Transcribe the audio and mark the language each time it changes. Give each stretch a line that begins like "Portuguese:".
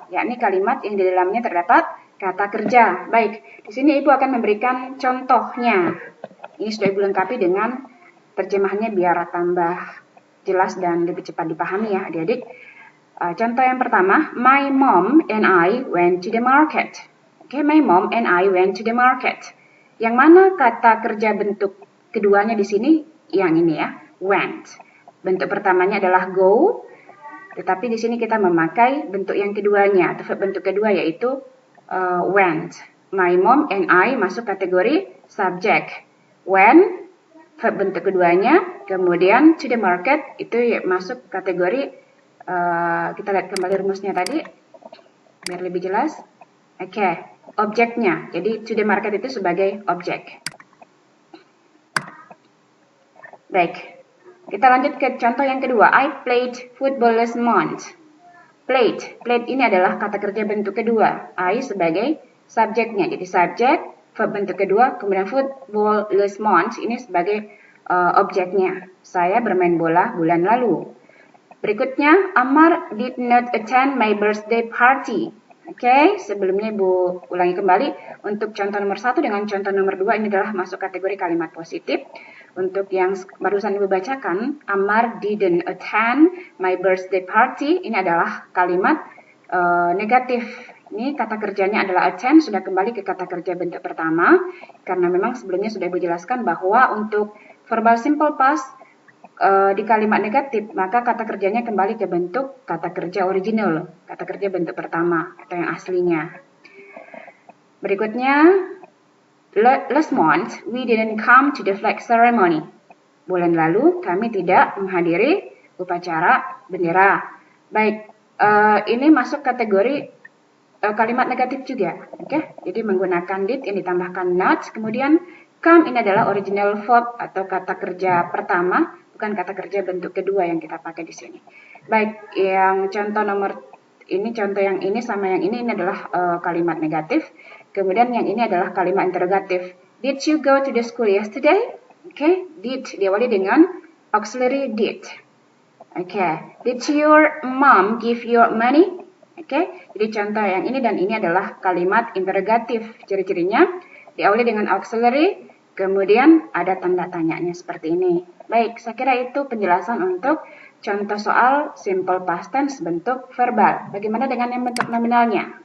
Indonesian: Yakni kalimat yang di dalamnya terdapat kata kerja. Baik, di sini Ibu akan memberikan contohnya. Ini sudah Ibu lengkapi dengan terjemahannya biar tambah jelas dan lebih cepat dipahami ya adik-adik. Contoh yang pertama,
English: my mom and I went to the market. Oke, my mom and I went to the market.
Indonesian: Yang mana kata kerja bentuk keduanya di sini? Yang ini ya, went. Bentuk pertamanya adalah go, tetapi di sini kita memakai bentuk yang keduanya atau bentuk kedua yaitu went.
English: My mom and I
Indonesian: masuk kategori subjek. When verb bentuk keduanya, kemudian
English: to the market
Indonesian: itu masuk kategori kita lihat kembali rumusnya tadi biar lebih jelas. Oke, objeknya. Jadi
English: to the market
Indonesian: itu sebagai objek. Baik, kita lanjut ke contoh yang kedua.
English: I played football last month.
Indonesian: Played ini adalah kata kerja bentuk kedua. I sebagai subjeknya. Jadi subjek, verb bentuk kedua, kemudian
English: football last month
Indonesian: ini sebagai objeknya. Saya bermain bola bulan lalu. Berikutnya,
English: Ammar did not attend my birthday party.
Indonesian: Oke, sebelumnya Ibu ulangi kembali. Untuk contoh nomor 1 dengan contoh nomor 2 ini adalah masuk kategori kalimat positif. Untuk yang barusan Ibu bacakan, Ammar
English: didn't attend my birthday party,
Indonesian: ini adalah kalimat negatif. Ini kata kerjanya adalah attend, sudah kembali ke kata kerja bentuk pertama. Karena memang sebelumnya sudah Ibu jelaskan bahwa untuk verbal simple past di kalimat negatif, maka kata kerjanya kembali ke bentuk kata kerja original, kata kerja bentuk pertama atau yang aslinya.
English: Berikutnya, last month we didn't come to the flag ceremony.
Indonesian: Bulan lalu kami tidak menghadiri upacara bendera. Baik, ini masuk kategori kalimat negatif juga, oke? Jadi menggunakan did yang ditambahkan not, kemudian come ini adalah
English: original verb
Indonesian: atau kata kerja pertama, bukan kata kerja bentuk kedua yang kita pakai di sini. Baik, yang contoh nomor ini, contoh yang ini sama yang ini adalah kalimat negatif. Kemudian yang ini adalah kalimat interrogatif.
English: Did you go to the school yesterday? Oke, did
Indonesian: diawali dengan
English: auxiliary did. Oke, did your mom give you money?
Indonesian: Oke, jadi contoh yang ini dan ini adalah kalimat interrogatif. Ciri-cirinya diawali dengan auxiliary, kemudian ada tanda tanyanya seperti ini. Baik, saya kira itu penjelasan untuk contoh soal simple past tense bentuk verbal. Bagaimana dengan yang bentuk nominalnya?